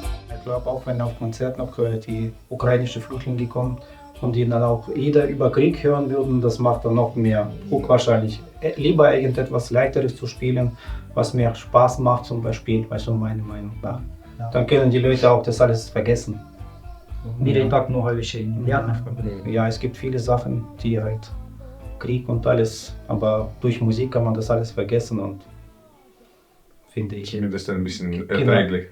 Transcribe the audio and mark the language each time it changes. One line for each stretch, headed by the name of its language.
German: Ich glaube auch, wenn auf Konzert noch die ukrainischen Flüchtlinge kommen und die dann auch jeder über Krieg hören würden, das macht dann noch mehr Druck wahrscheinlich. Lieber irgendetwas Leichteres zu spielen, was mehr Spaß macht zum Beispiel, weißt du, meine Meinung nach. Ja. Dann können die Leute auch das alles vergessen.
Russian: Мире и так много вещей неприятных.
German: Ja, es gibt viele Sachen, die halt Krieg und alles, aber durch Musik kann man das alles vergessen und finde ich. Zumindest ein bisschen erträglich.